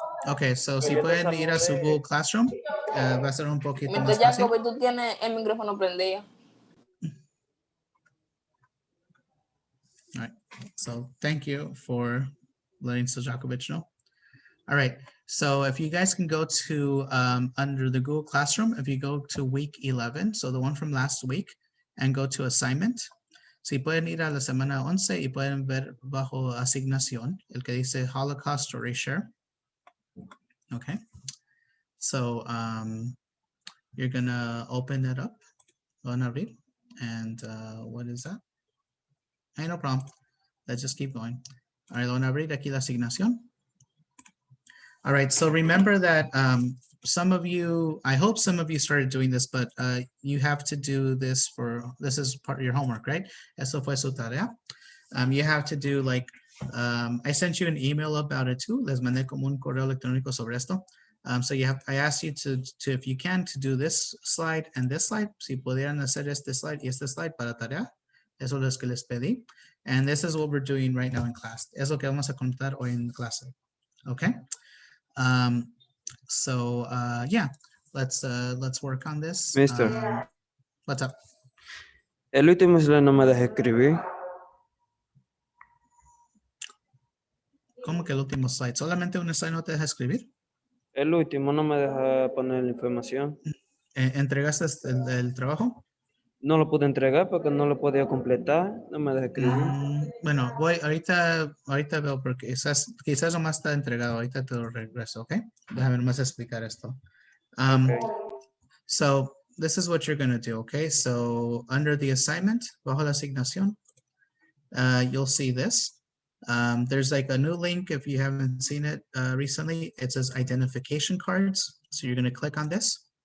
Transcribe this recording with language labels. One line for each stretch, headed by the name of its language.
Spanish: Okay, so si pueden ir a su Google Classroom, va a ser un poquito más
English: Mr.
Spanish: fácil. Jacob, tú tienes el micrófono prendido.
English: All right, so thank you for letting Stojakovic know. All right, so if you guys can go to under the Google Classroom, if you go to week 11, so the one from last week, and go to assignment.
Spanish: Si pueden ir a la semana 11 y pueden ver bajo asignación, el que dice Holocaust Story Share.
English: Okay, so you're gonna open it up,
Spanish: van a abrir,
English: and what is that? Hey, no problem. Let's just keep going.
Spanish: All right, van a abrir aquí la asignación.
English: All right, so remember that some of you, I hope some of you started doing this, but you have to do this this is part of your homework, right?
Spanish: Eso fue su tarea.
English: You have to do like, I sent you an email about it too.
Spanish: Les mandé como un correo electrónico sobre esto.
English: So I asked you to, if you can, to do this slide and this slide.
Spanish: Si pudieran hacer este slide y este slide para tarea. Eso es lo que les pedí.
English: And this is what we're doing right now in class.
Spanish: Es lo que vamos a contar hoy en clase.
English: Okay? So yeah, let's work on this. Mister. What's up?
Spanish: El último slide no me deja escribir. ¿Cómo que el último slide? ¿Solamente un slide no te deja escribir? El último no me deja poner la información. ¿Entregaste el trabajo? No lo pude entregar porque no lo podía completar. No me deja escribir. Bueno, ahorita veo porque quizás nomás está entregado. Ahorita te lo regreso, ¿ok? Déjame nomás explicar esto.
English: Okay. So this is what you're going to do, okay? So under the assignment,
Spanish: bajo la asignación,
English: you'll see this. There's like a new link if you haven't seen it recently. It says identification cards. So you're going to click on this.